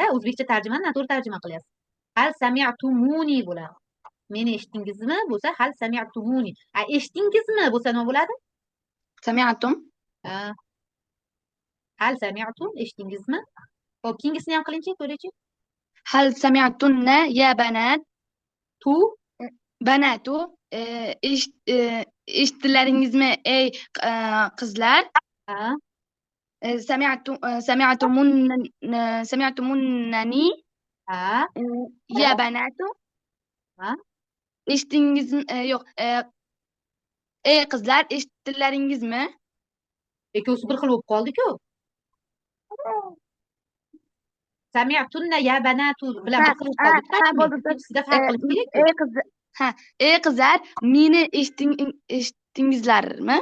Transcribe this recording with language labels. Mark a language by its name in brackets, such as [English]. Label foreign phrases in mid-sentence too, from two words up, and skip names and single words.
[Uzbek] O'zbekcha tarjimani noto'g'ri tarjima qilyapsiz. [Arabic] هل سمعتموني [Uzbek] bo'ladi. Meni eshitdingizmi bo'lsa [Arabic] هل سمعتموني. [Uzbek] Eshitdingizmi bo'lsa nima bo'ladi? [Arabic] سمعتم [Uzbek] Ha. [Arabic] هل سمعتم eshitdingizmi? [Uzbek] Xo'p, keyingisini ham qilingchi, ko'raychi. [Arabic] هل سمعتن يا بنات Tu [Uzbek] بنات eshitdilaringizmi ey qizlar ha, [Arabic] سمعتمونني [Uzbek] ha, [Arabic] يا بنات [Uzbek] ha. eshitdingizmi yo'q Ey qizlar, eshitdilaringizmi? Ikkovsi bir xil bo'lib qoldi-ku. [Arabic] سمعتن يا بنات [Uzbek] bilan bir xil qoldi. bo'ldi ustoz. Ikkinchisida farq qilish kerak-ku. Ey qizlar, ey qizlar, meni eshitdingizlarmi?